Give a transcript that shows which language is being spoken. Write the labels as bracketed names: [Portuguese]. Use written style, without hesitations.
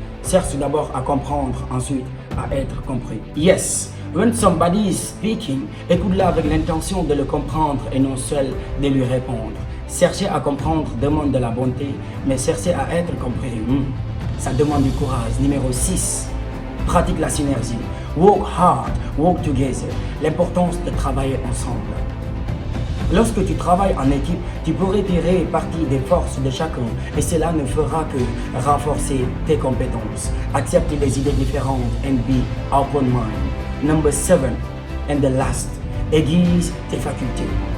[French] Cherche d'abord à comprendre, ensuite à être compris. [English] Yes, when somebody is speaking, [French] écoute-la avec l'intention de le comprendre et non seul de lui répondre. Chercher à comprendre demande de la bonté, mais chercher à être compris, ça demande du courage. Numéro 6. Pratique la synergie. [English] Work hard, work together. [French] L'importance de travailler ensemble. Lorsque tu travailles en équipe, tu pourrais tirer parti des forces de chacun et cela ne fera que renforcer tes compétences. Accepte les idées différentes [English] and be open mind. Number 7 and the last. [French] Aiguise tes facultés.